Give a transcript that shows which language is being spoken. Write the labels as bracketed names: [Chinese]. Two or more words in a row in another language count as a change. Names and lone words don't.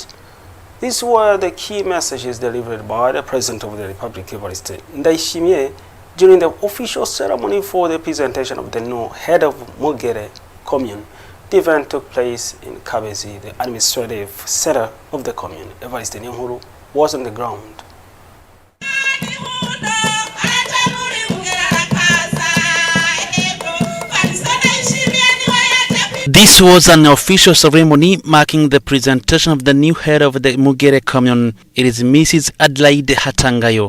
[English] These were the key messages delivered by the President of the Republic, Evariste Ndayishimiye, during the official ceremony for the presentation of the new head of Mugere Commune. The event took place in Kabezi, the administrative center of the commune. Evariste Ndayishimiye was on the ground. This was an official ceremony marking the presentation of the new head of the Mugere Commune. It is Mrs. Adelaide Hatangayo.